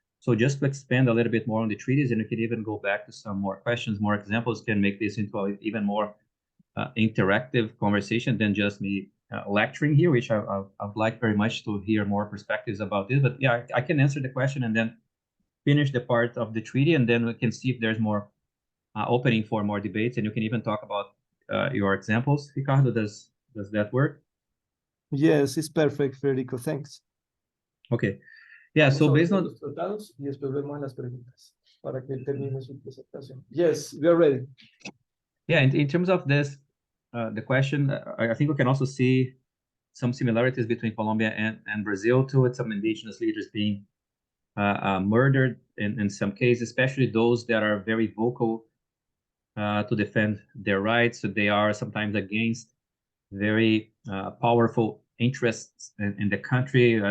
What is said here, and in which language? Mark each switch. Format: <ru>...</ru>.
<en>So just to expand a little bit more on the treaties, and you can even go back to some more questions, more examples, can make this into an even more interactive conversation than just me lecturing here, which I'd like very much to hear more perspectives about this. But yeah, I can answer the question and then finish the part of the treaty, and then we can see if there's more opening for more debates, and you can even talk about your examples. Ricardo, does that work? Yes, it's perfect, Federico. Thanks. Okay. Yeah, so based on...</en> <es>Los tratados y después vemos las preguntas para que él termine su presentación.</es> <en>Yes, we are ready. Yeah, in terms of this, the question, I think we can also see some similarities between Colombia and Brazil too, with some indigenous leaders being murdered in some cases, especially those that are very vocal to defend their rights. So they are sometimes against very powerful interests in the country.</en>